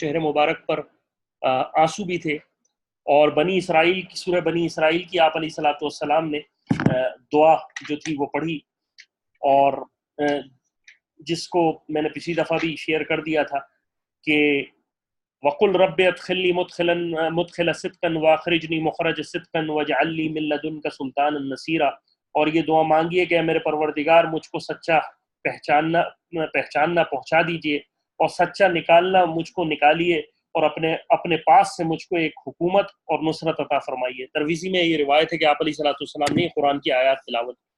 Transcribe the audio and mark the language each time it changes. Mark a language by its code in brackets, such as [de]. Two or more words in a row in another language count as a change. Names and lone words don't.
[ur] چہرے مبارک پر آنسو بھی تھے، اور بنی اسرائیل کی سورہ بنی اسرائیل کی آپ [ar] علیہ الصلوۃ والسلام [ur] نے دعا جو تھی وہ پڑھی، اور جس کو میں نے پچھلی دفعہ بھی شیئر کر دیا تھا کہ [ar] وقل رب أدخلني مدخل صدق وأخرجني مخرج صدق واجعل لي من لدنك سلطانا نصيرا. [ur] اور یہ دعا مانگی ہے کہ میرے پروردگار مجھکو سچا پہچاننا پہچاننا پہنچا دیجیے، اور سچا نکالنا مجھکو نکالیے، اور اپنے اپنے پاس سے مجھکو ایک حکومت اور نصرت عطا فرمائیے. ترویذی میں یہ روایت ہے کہ آپ علیہ السلام نے قرآن کی آیت تلاوت.